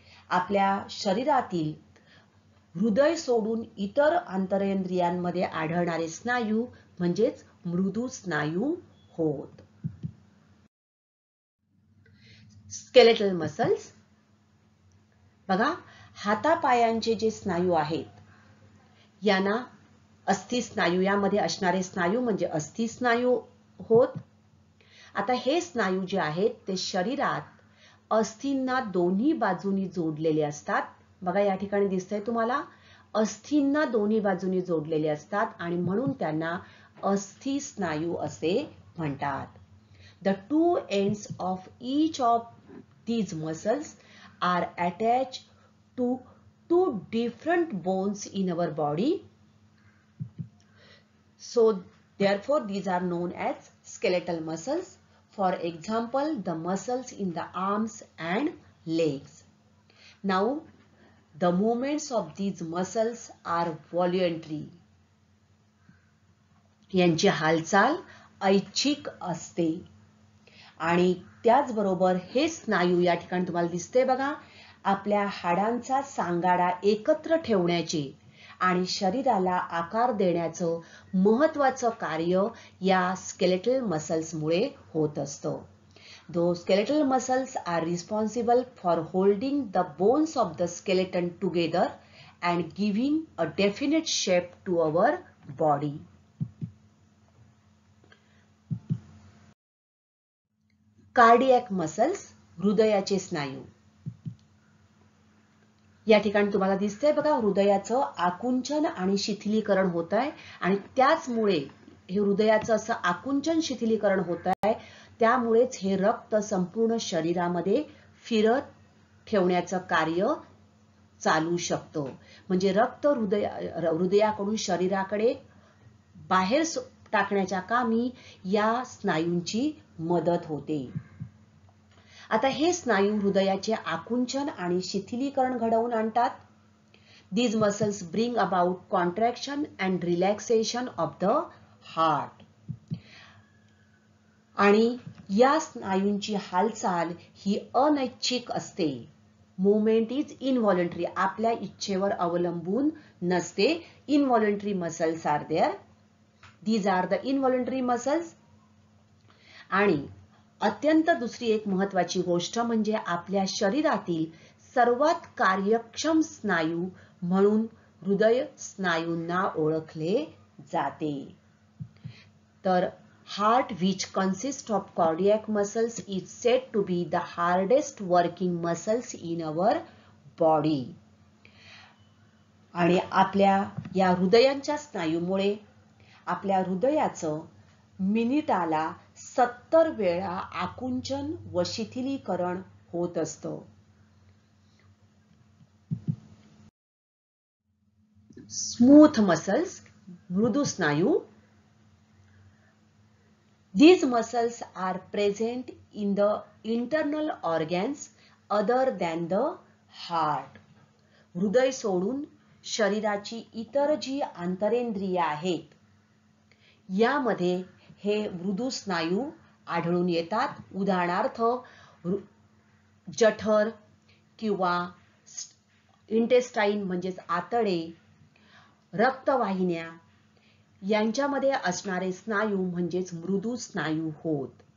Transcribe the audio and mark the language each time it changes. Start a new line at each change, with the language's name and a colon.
Marathi: आपल्या शरीरातील हृदय सोडून इतर आंतरेंद्रियांमध्ये आढळणारे स्नायू म्हणजेच मृदू स्नायू होत. स्केलेटल मसल्स बघा, हातापायांचे जे स्नायू आहेत यांना अस्थि स्नायू, यामध्ये असणारे स्नायू म्हणजे अस्थि स्नायू होत. आता हे स्नायू जे आहेत ते शरीरात अस्थींना दोन्ही बाजूनी जोडलेले असतात. बघा या ठिकाणी दिसतंय तुम्हाला, अस्थींना दोन्ही बाजूनी जोडलेले असतात आणि म्हणून त्यांना अस्थि स्नायू असे म्हणतात.
English: The two ends of each of these muscles are attached to 2 different bones in our body. So therefore these are known as skeletal muscles. For example, the muscles in the arms and legs. Now The movements of these muscles are voluntary.
Marathi: यांची हालचाल ऐच्छिक असते. आणि त्याचबरोबर हे स्नायू या ठिकाणी तुम्हाला दिसते बघा, आपल्या हाडांचा सांगाडा एकत्र ठेवण्याचे आणि शरीराला आकार देण्याचं महत्त्वाचं कार्य या स्केलेटल मसल्समुळे होत असतं.
English: Those skeletal muscles are responsible for holding the bones of the skeleton together and giving a definite shape to our body.
Marathi: Cardiac muscles, हृदयाचे स्नायू. या ठिकाणी तुम्हाला दिसतंय बघा, हृदयाचं आकुंचन आणि शिथिलीकरण होत आहे आणि त्याचमुळे हे हृदयाचं असं आकुंचन शिथिलीकरण होत आहे. त्यामुळेच हे रक्त संपूर्ण शरीरामध्ये फिरत ठेवण्याचं कार्य चालू शकतं. म्हणजे रक्त हृदयाकडून शरीराकडे बाहेर टाकण्याच्या कामी या स्नायूंची मदत होते. आता हे स्नायू हृदयाचे आकुंचन आणि शिथिलीकरण घडवून आणतात.
English: These muscles bring about contraction and relaxation of the heart.
Marathi: आणि या स्नायूंची हालचाल ही अनैच्छिक असते.
English: Movement is involuntary.
Marathi: आपल्या इच्छेवर अवलंबून नसते.
English: Involuntary muscles are there. These are the involuntary muscles.
Marathi: आणि अत्यंत दुसरी एक महत्त्वाची गोष्ट म्हणजे आपल्या शरीरातील सर्वात कार्यक्षम स्नायू म्हणून हृदय स्नायूंना ओळखले जाते.
English: तर heart, which consists of cardiac muscles, is said to be the hardest working muscles in our body.
Marathi: आणि आपल्या या हृदयांच्या स्नायूमुळे आपल्या हृदयाचं मिनिटाला 70 वेळा आकुंचन व शिथिलीकरण होत असतं. स्मूथ मसल्स, मृदू स्नायू.
English: These muscles are present in the internal organs other than the heart.
Marathi: हृदय सोडून शरीराची इतर जी आंतरेंद्रिय आहेत यामध्ये हे मृदू स्नायू आढळून येतात. उदाहरणार्थ जठर किंवा इंटेस्टाईन म्हणजेच आतडे, रक्तवाहिन्या यांच्यामध्ये असणारे स्नायू म्हणजेच मृदू स्नायू होत.